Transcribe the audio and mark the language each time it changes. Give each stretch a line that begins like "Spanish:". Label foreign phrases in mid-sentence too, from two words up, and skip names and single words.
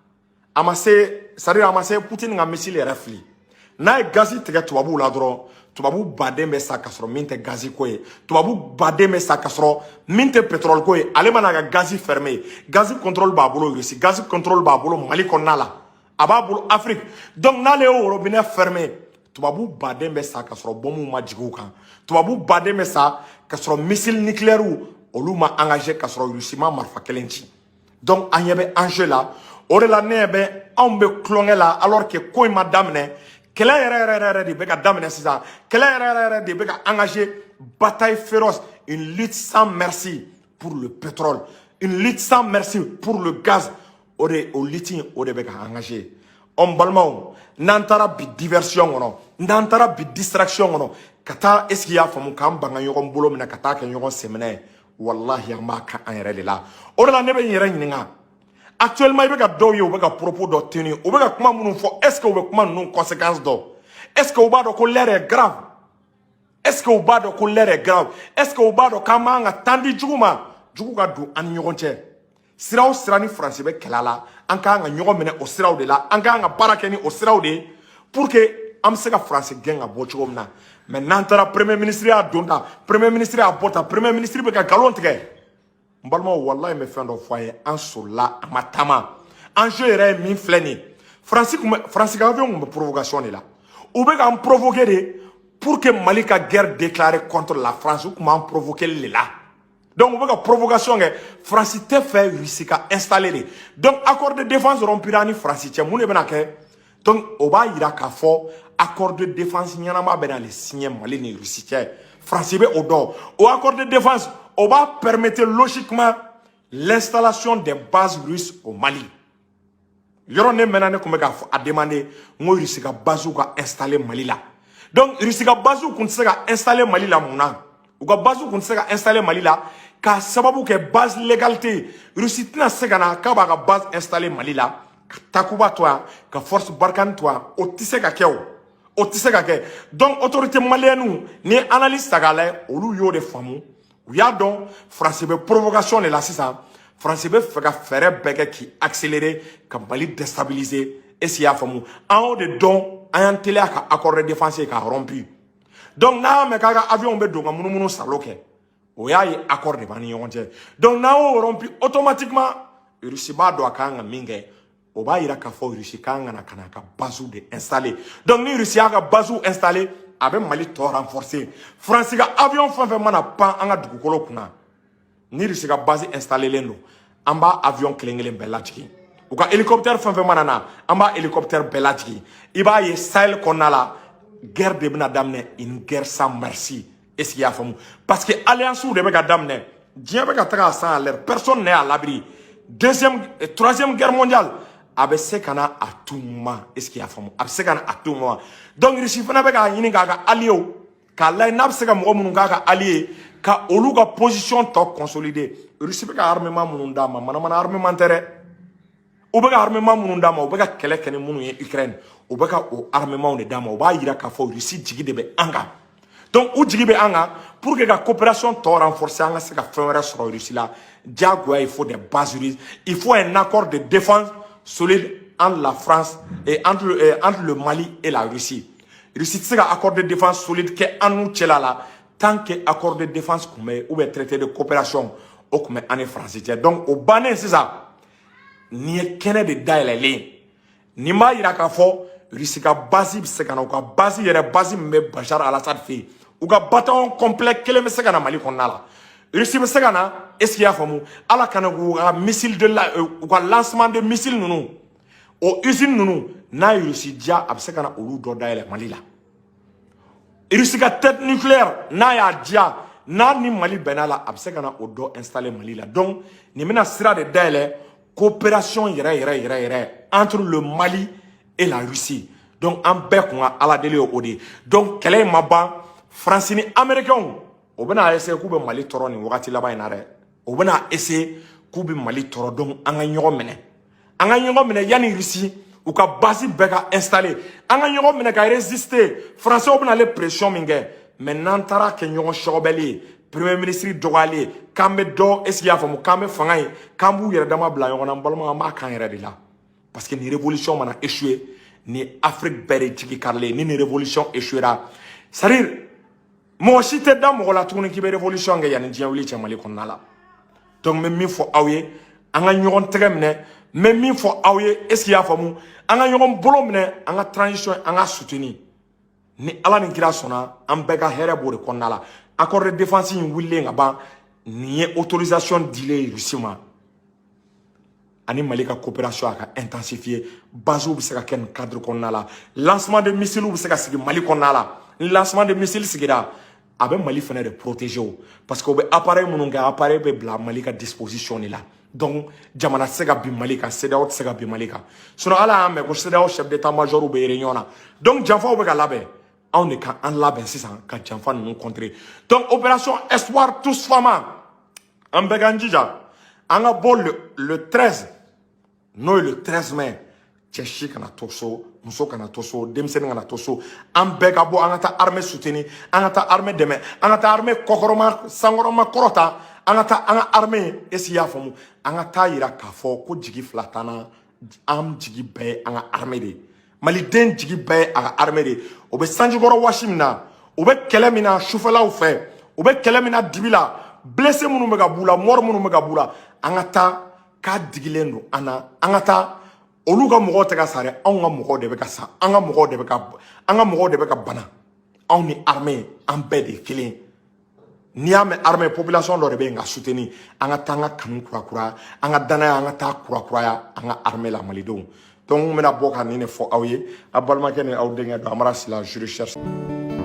Bambara: a ma se Poutine ka missile yɛrɛ fili n'a ye gaz tigɛ tubabuw la dɔrɔn tubabu baden bɛ sa ka sɔrɔ min tɛ gaz ko ye tubabu baden bɛ sa ka sɔrɔ min tɛ pétrole ko ye ale mana ka
French: gaz fermer gaz contrôle
Bambara: b'a bolo Russie
French: gaz contrôle
Bambara: b'a bolo Mali kɔnɔna la a b'a bolo Afrique donc n'ale y'o
French: robinet fermer
Bambara: tubabu baden bɛ sa ka sɔrɔ bombe ma jigin u kan tubabu baden bɛ sa ka sɔrɔ
French: missile nucléaire
Bambara: olu ma engagé ka sɔrɔ Russie ma marifa kelen ci donc an ɲɛ bɛ enjeu la o de la ne ɲɛ bɛ anw bɛ kulonkɛ la
French: alors que
Bambara: ko in ma daminɛ kɛlɛ yɛrɛ de bɛ ka daminɛ sisan kɛlɛ yɛrɛ de bɛ ka
French: engagé bataille féroce une lutte sans merci pour le pétrole une lutte sans merci pour le gaz
Bambara: o lutte o de bɛ ka engagé n balimaw n'an taara bi diversion kɔnɔ n'an taara bi distraction kɔnɔ ka taa
French: est-ce que
Bambara: i y'a faamu k'an ban ka ɲɔgɔn bolo minɛ ka taa kɛ ɲɔgɔn sɛmɛnɛ ye wallahi an b'a kɛ an yɛrɛ de la o de la ne bɛ n yɛrɛ ɲininka actuellement i bɛ ka dɔw ye u bɛ ka propos dɔ tenir u bɛ ka kuma minnu fɔ
French: est-ce que
Bambara: u bɛ kuma ninnu conséquence dɔn
French: est-ce que
Bambara: u b'a dɔn ko
French: l'heure est grave est-ce que
Bambara: u b'a dɔn ko
French: l'heure est grave est-ce que
Bambara: u b'a dɔn k'an man ka temps di jugu ma jugu ka don an ni ɲɔgɔn cɛ sira o sira ni France bɛ kɛlɛ la an k'an ka ɲɔgɔn minɛ o siraw de la an k'an ka baara kɛ ni o siraw de ye
French: pour que
Bambara: an bɛ se ka France gɛn ka bɔ cogo min na mais n'an taara
French: premier ministre
Bambara: y'a don ta
French: premier ministre
Bambara: y'a bɔ ta
French: premier ministre
Bambara: bɛ ka nkalon tigɛ n balimaw wallahi n bɛ fɛn dɔ fɔ a ye an solila a ma taama enjeu yɛrɛ ye min filɛ nin ye France ka avion tun bɛ provocation de la u bɛ k'an provoquer de
French: pour que
Bambara: Mali ka
French: guerre déclarée contre la France
Bambara: u tun b'an provoquer de la donc u bɛ ka provocation kɛ France tɛ fɛ Russie ka installer de
French: donc accord de défense rompira
Bambara: ni France cɛ mun de bɛna kɛ donc o b'a yira k'a fɔ
French: accord de défense
Bambara: ɲɛnama bɛna
French: le signer
Bambara: Mali ni Russie cɛ France bɛ o dɔn o
French: accord de défense
Bambara: o
French: va permettre logiquement l'installation des bases russes au Mali.
Bambara: Yɔrɔ ne mɛnna ne tun bɛ k'a fɔ a demander n ko Russie ka bases ka installer Mali la donc Russie ka bases tun tɛ se ka installer Mali la mun na u ka bases tun tɛ se ka installer Mali la k'a sababu kɛ
French: base légalité
Bambara: Russie tɛna se ka na k'a b'a ka base installer Mali la ka Takuba to yan ka force Barkhane to yan o tɛ se ka kɛ o tɛ se ka kɛ
French: donc autorité malienne
Bambara: ni analyse ta k'a lajɛ olu y'o de faamu u y'a dɔn France bɛ provocation de la sisan France bɛ fɛ ka fɛɛrɛ bɛɛ kɛ k'i accélérer ka Mali déstabiliser
French: est-ce qu'il
Bambara: y'a faamu an y'o de dɔn an y'an teliya ka
French: accord de défense
Bambara: k'a rompu donc n'a mɛn k'a ka avion bɛ don ka
French: munumunu salon
Bambara: kɛ o y'a ye
French: accord de
Bambara: b'an ni ɲɔgɔn cɛ donc n'a y'o rompu automatiquement Russie b'a dɔn a kan ka min kɛ o b'a yira k'a fɔ Russie kan kana ka base de installer. Donc ni Russie a ka base installer a bɛ Mali tɔ renforcer. France ka avion fɛn fɛn mana pan an ka dugukolo kunna ni Russie ka base installer len don an b'a avion kelen kelen bɛɛ lajigin. U ka hélicoptère fɛn fɛn mana na an b'a hélicoptère bɛɛ lajigin. I b'a ye Sahel kɔnɔna la guerre de bɛna daminɛ
French: une guerre sans merci. Est-ce qu'il y a
Bambara: faamu?
French: Parce que alliance
Bambara: de bɛ ka daminɛ diɲɛ bɛ ka taga a san
French: à l'air personne n'est à l'abri. Deuxième et troisième guerre mondiale
Bambara: a bɛ se ka na
French: à tout moment. Est-ce qu'il y a faamu?
Bambara: A bɛ se ka na
French: à tout moment.
Bambara: Donc Russie fana bɛ k'a ɲini k'a ka allié k'a lajɛ n'a bɛ se ka mɔgɔ minnu k'a ka allié ka olu ka position tɔ consolider. Russie bɛ ka armement minnu d'a ma manamana armement tɛ dɛ. U bɛ ka armement minnu d'a ma u bɛ ka kɛlɛ kɛ ni minnu ye Ukraine u bɛ ka o armement de d'a ma u b'a yira k'a fɔ Russie jigi de bɛ an kan. Donc u jigi bɛ an kan
French: pour que
Bambara: ka coopération tɔ renforcer an ka se ka fɛn wɛrɛ sɔrɔ Russie la diyagoya
French: il faut des bases russes, il faut un accord de défense solide entre la France et entre le Mali et la Russie.
Bambara: Russie tɛ se ka
French: accord de défense solide
Bambara: kɛ an n'u cɛla la
French: tant que accord de défense
Bambara: kun bɛ
French: ou bien traité de coopération
Bambara: o kun bɛ an ni France cɛ. Donc o bannen sisan ni ye kɛnɛ de dayɛlɛlen ni m'a yira k'a fɔ Russie ka base bɛ se ka na u ka base yɛrɛ base min bɛ Bachar al-Assad fɛ yen u ka
French: bataillon complet
Bambara: kelen bɛ se ka na Mali kɔnɔna la. Russie bɛ se ka na
French: est-ce qu'il y a
Bambara: faamu ala kana k'u ka missile de la u ka
French: lancement de missile
Bambara: ninnu o usine ninnu n'a ye Russie diya a bɛ se ka na olu dɔ dayɛlɛ Mali la. Russie ka
French: tête nucléaire
Bambara: n'a y'a diya n'a ni Mali bɛnna la a bɛ se ka na o dɔ installer Mali la. Donc nin bɛna sira de dayɛlɛ coopération yɛrɛ
French: entre le Mali et la Russie.
Bambara: Donc an bɛɛ kun ka ala deli o de. Donc kɛlɛ in ma ban France ni Américains o bɛna essayer k'u bɛ Mali tɔrɔ nin wagati laban in na dɛ. O bɛna essayer k'u bɛ Mali tɔrɔ donc an ka ɲɔgɔn minɛ. An ka ɲɔgɔn minɛ yanni Russie u ka base bɛɛ ka installer. An ka ɲɔgɔn minɛ ka résister. Français bɛna ale pression min kɛ mais n'an taara kɛ ɲɔgɔn sɔgɔbɛli ye
French: Premier ministre
Bambara: dɔgɔyalen k'an bɛ dɔ
French: est-ce qu'il y a
Bambara: faamu k'an bɛ fanga ye k'an b'u yɛrɛ dama bila ɲɔgɔn na n balima an b'a k'an yɛrɛ de la
French: parce que
Bambara: ni révolution mana échouer ni Afrique bɛɛ de jigi karilen ni
French: révolution échouera c'est-à-dire
Bambara: mɔgɔ si tɛ da mɔgɔ la tuguni k'i bɛ révolution kɛ yanni diɲɛ wuli cɛ Mali kɔnɔna la donc n bɛ min fɔ aw ye an ka ɲɔgɔn tɛgɛ minɛ n bɛ min fɔ aw ye
French: est-ce qu'il y a
Bambara: faamu an ka ɲɔgɔn bolo minɛ an ka transition an ka soutenir ni ala ni kira sɔnna an bɛɛ ka hɛrɛ b'o de kɔnɔna la
French: accord de défense
Bambara: in wulilen ka ban nin ye autorisation dilen Russie ma ani Mali ka coopération a ka intensifier base bɛ se ka kɛ nin cadre kɔnɔna la
French: lancement de missiles
Bambara: bɛ se ka sigi Mali kɔnɔna la ni
French: lancement de missiles
Bambara: sigira a bɛ Mali fana de protéger o
French: parce que
Bambara: o bɛ appareil minnu kɛ appareil bɛ bila Mali ka disposition de la donc jamana tɛ se ka bin Mali kan CEDEAO tɛ se ka bin Mali kan sinon ala y'a mɛn ko CEDEAO
French: chef d'état-major
Bambara: bɛ réunion na donc janfaw bɛ ka labɛn
French: on est qu'en
Bambara: labɛn sisan ka janfa ninnu contrer donc
French: opération espoir tous
Bambara: fama an bɛɛ k'an jija an ka bɔ
French: le 13
Bambara: n'o ye
French: le 13 mai
Bambara: cɛ si kana to so muso kana to so denmisɛnnin kana to so an bɛɛ ka bɔ an ka taa armée soutenir an ka taa armée dɛmɛ an ka taa armée kɔkɔrɔma sankɔrɔma kɔrɔta an ka taa an ka armée
French: est-ce qu'il y a
Bambara: faamu an ka taa yira k'a fɔ ko jigi fila t'an na an jigi bɛɛ ye an ka armée de ye Maliden jigi bɛɛ ye a ka armée de o bɛ sanjikɔrɔ wasi min na o bɛ kɛlɛ min na sufɛlaw fɛ o bɛ kɛlɛ min na dibi la blessé minnu bɛ ka b'u la mort minnu bɛ ka b'u la an ka taa k'a digilen don an na an ka taa olu ka mɔgɔw tɛ ka sa dɛ anw ka mɔgɔw de bɛ ka sa an ka mɔgɔw de bɛ ka bana anw ni armée an bɛɛ de ye kelen n'i y'a mɛn
French: armée population
Bambara: dɔ de bɛ yen ka soutenir an ka taa an ka kanu kurakura an ka danaya an ka taa kurakuraya an ka armée la malidenw donc n bɛna bɔ ka nin de fɔ aw ye a balimakɛ ni aw denkɛ don Amara Sila
French: je recherche